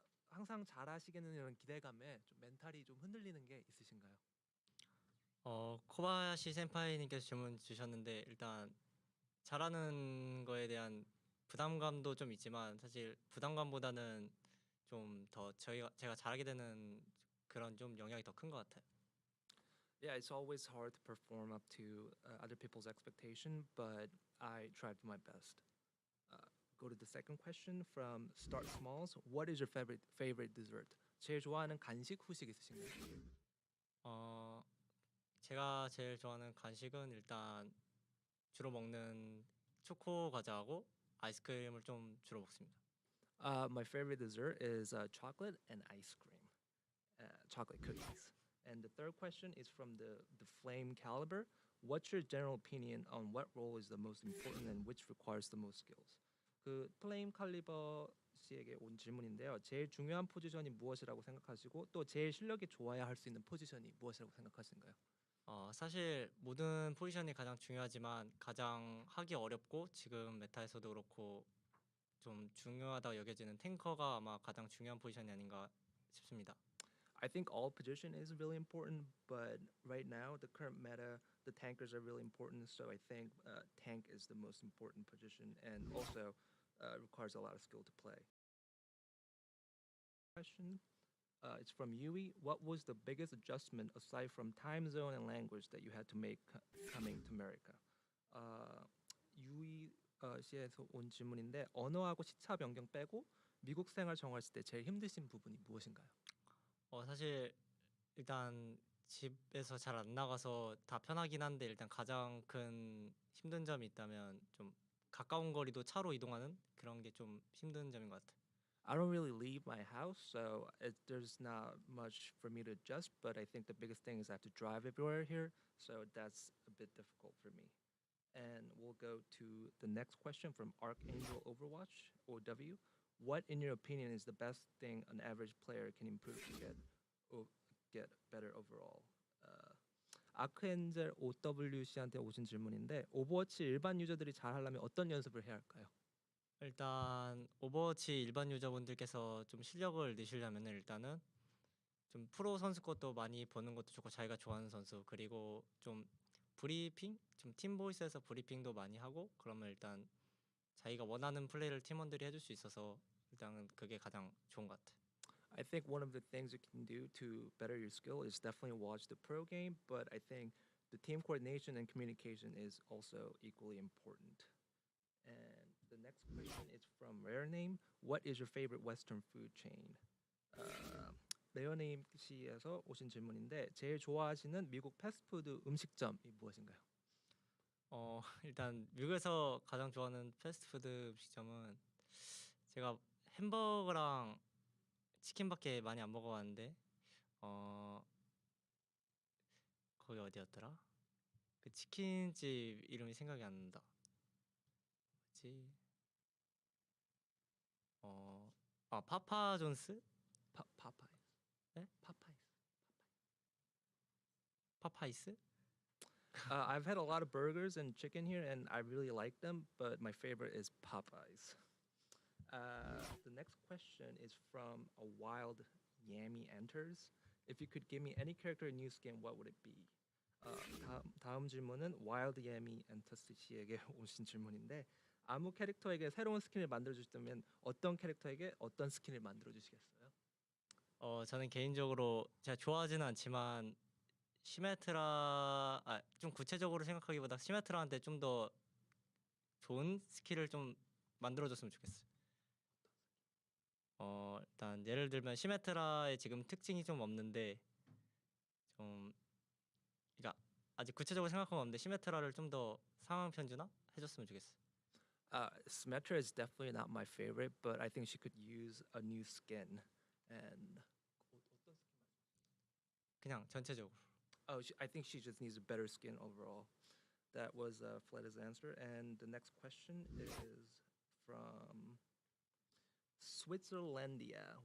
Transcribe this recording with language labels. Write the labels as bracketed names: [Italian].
[Korean] 항상 잘하시겠는 이런 기대감에 좀 멘탈이 좀 흔들리는 게 있으신가요? 코바야시 센파이님께서 질문 주셨는데 일단 잘하는 거에 대한 부담감도 좀 있지만 사실 부담감보다는 좀 더 제가 잘하게 되는 그런 좀 영향이 더 큰 것 같아요. [English] Yeah, it's always hard to perform up to other people's expectation, but I tried my best. Go to the second question from Start Smalls. What is your favorite dessert? [Korean] 제일 좋아하는 간식 후식 있으신가요? 어, 제가 제일 좋아하는 간식은 일단 주로 먹는 초코 과자하고 아이스크림을 좀 주로 먹습니다. [English] My favorite dessert is chocolate and ice cream, chocolate cookies. And the third question is from the Flame Caliber. What's your general opinion on what role is the most important and which requires the most skills? [Korean] 그 플레임 칼리버 씨에게 온 질문인데요. 제일 중요한 포지션이 무엇이라고 생각하시고 또 제일 실력이 좋아야 할 수 있는 포지션이 무엇이라고 생각하시는가요? 사실 모든 포지션이 가장 중요하지만 가장 하기 어렵고 지금 메타에서도 그렇고 좀 중요하다고 여겨지는 탱커가 아마 가장 중요한 포지션이 아닌가 싶습니다. [English] I think all position is really important, but right now the current meta, the tankers are really important. So I think tank is the most important position and also requires a lot of skill to play. Question. It's from Yui. What was the biggest adjustment aside from time zone and language that you had to make coming to America? [Korean] 유이 씨에서 온 질문인데 언어하고 시차 변경 빼고 미국 생활 정하실 때 제일 힘드신 부분이 무엇인가요? 사실 일단 집에서 잘 안 나가서 다 편하긴 한데 일단 가장 큰 힘든 점이 있다면 좀 가까운 거리도 차로 이동하는 그런 게 좀 힘든 점인 것 같아요. [English] I don't really leave my house, so there's not much for me to adjust. But I think the biggest thing is I have to drive everywhere here, so that's a bit difficult for me. And we'll go to the next question from Archangel Overwatch OW. What, in your opinion, is the best thing an average player can improve to get better overall? [Korean] 아크엔젤 OWC한테 오신 질문인데 오버워치 일반 유저들이 잘하려면 어떤 연습을 해야 할까요? 일단 오버워치 일반 유저분들께서 좀 실력을 내시려면 일단은 좀 프로 선수 것도 많이 보는 것도 좋고 자기가 좋아하는 선수 그리고 좀 브리핑, 좀 팀 보이스에서 브리핑도 많이 하고 그러면 일단 자기가 원하는 플레이를 팀원들이 해줄 수 있어서 일단 그게 가장 좋은 것 같아. [English] I think one of the things you can do to better your skill is definitely watch the pro game, but I think the team coordination and communication is also equally important. And the next question is from Rare Name. What is your favorite Western food chain? [Korean] 레어네임 씨에서 오신 질문인데 제일 좋아하시는 미국 패스트푸드 음식점이 무엇인가요? 일단 미국에서 가장 좋아하는 패스트푸드 음식점은 제가 햄버거랑 치킨밖에 많이 안 먹어봤는데 거기 어디였더라? 그 치킨집 이름이 생각이 안 난다. 뭐지? 파파존스? 파파이스. 네? 파파이스? [English] I've had a lot of burgers and chicken here, and I really like them, but my favorite is Popeyes. The next question is from a wild Yami Enters. If you could give me any character in new skin, what would it be? [Korean] 다음 질문은 Wild Yami Enters 씨에게 오신 질문인데 아무 캐릭터에게 새로운 스킨을 만들어 주시다면 어떤 캐릭터에게 어떤 스킨을 만들어 주시겠어요? 저는 개인적으로 제가 좋아하지는 않지만 시메트라 좀 구체적으로 생각하기보다 시메트라한테 좀 더 좋은 스킬을 좀 만들어줬으면 좋겠어요. 일단 예를 들면 시메트라의 지금 특징이 좀 없는데 좀 그러니까 아직 구체적으로 생각하면 없는데 시메트라를 좀 더 상황 편주나 해줬으면 좋겠어요. [English] Symmetra is definitely not my favorite, but I think she could use a new skin. And [Korean] 그냥 전체적으로. [English] I think she just needs a better skin overall. That was Fleda's answer. And the next question is from Switzerlandia.